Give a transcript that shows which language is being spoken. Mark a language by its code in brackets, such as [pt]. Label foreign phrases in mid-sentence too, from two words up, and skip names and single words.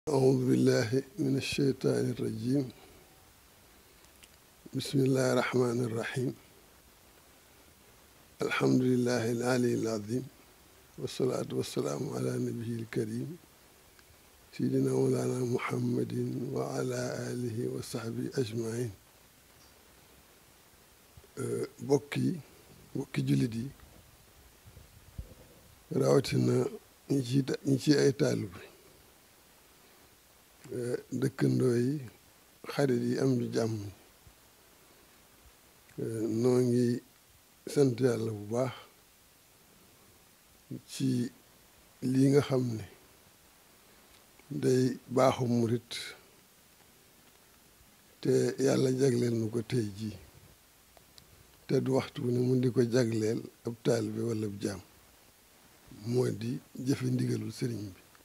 [ar] أعوذ بالله من الشيطان الرجيم بسم الله الرحمن الرحيم الحمد لله العلي العظيم والصلاة والسلام على نبيه الكريم سيدنا مولانا محمد وعلى آله وصحبه أجمعين [wo] bokki jullit yi rawatina ñi ci ay taalibe dëkkandoo yi xarit yi am ju jàmm noo ngi sant yàlla bu baax ci lii nga xam ne day baaxu murit te yàlla jagleel nu ko tey jii te du waxtu ne mun di ko jagleel ab taalibe wala ab jaam moo di jëfe ndigalul sëriñ bi